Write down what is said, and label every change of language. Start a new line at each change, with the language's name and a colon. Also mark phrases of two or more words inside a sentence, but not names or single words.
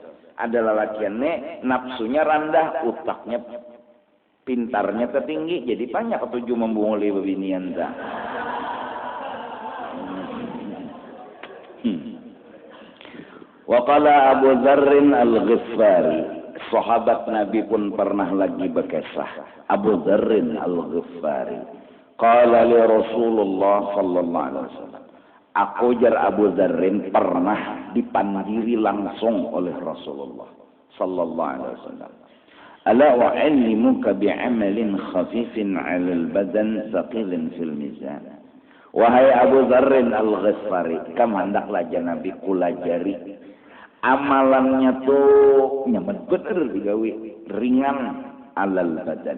Banjar: Ada lelakiannya nafsunya rendah, utaknya pintarnya tertinggi, jadi banyak ketujuh membunguli bebinian dah.
Arabic: وقال أبو ذر الغفاري,
Banjar: sahabat Nabi pun pernah lagi berkisah.
Arabic: أبو ذر الغفاري قال لرسول الله صلى الله عليه وسلم,
Banjar: aku jar Abu Dzarrin pernah dipandiri langsung oleh Rasulullah
Arabic: صلى الله عليه وسلم. ألا أعلمك بعمل خفيف على البدن ثقيل في الميزان.
Banjar: Wahai Abu Dzarrin Al-Ghifari, kam hendaklah Nabi kulajari amalannya tuh nyaman bener digawe, ringan
Arabic: على البدن.